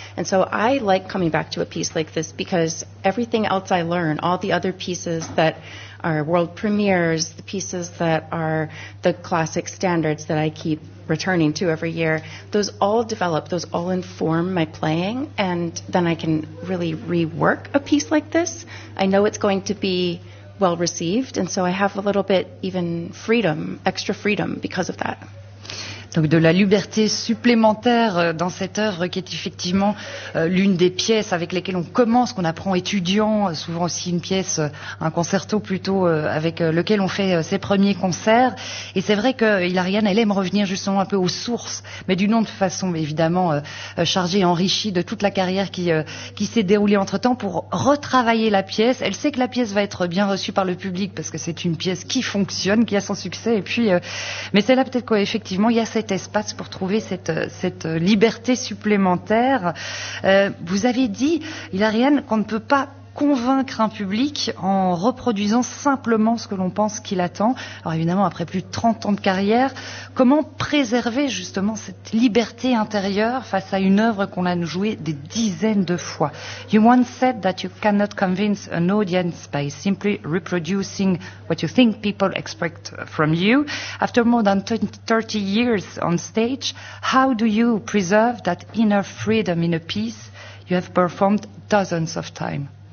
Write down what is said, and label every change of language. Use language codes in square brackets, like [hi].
[en] And so I like coming back to a piece like this because everything else I learn, all the other pieces that are world premieres, the pieces that are the classic standards that I keep returning to every year, those all develop, those all inform my playing, and then I can really rework a piece like this. I know it's going to be well received, and so I have a little bit even freedom, extra freedom because of that. [fr] Donc de la liberté supplémentaire dans cette œuvre qui est effectivement l'une des pièces avec lesquelles on commence, qu'on apprend étudiant, souvent aussi une pièce, un concerto plutôt, avec lequel on fait ses premiers concerts. Et c'est vrai que Hilarion, elle aime revenir justement un peu aux sources, mais d'une autre façon évidemment chargée, enrichie de toute la carrière qui s'est déroulée entre temps pour retravailler la pièce. Elle sait que la pièce va être bien reçue par le public parce que c'est une pièce qui fonctionne, qui a son succès. Et puis, mais c'est là peut-être quoi, effectivement, il y a cet espace pour trouver cette liberté supplémentaire. Vous avez dit, Hilarion, qu'on ne peut pas convaincre un public en reproduisant simplement ce que l'on pense qu'il attend. Alors évidemment, après plus de 30 ans de carrière, comment préserver justement cette liberté intérieure face à une œuvre qu'on a jouée des dizaines de fois? [en] You once said that you cannot convince an audience by simply reproducing what you think people expect from you. After more than 30 years on stage, how do you preserve that inner freedom in a piece you have performed dozens of times?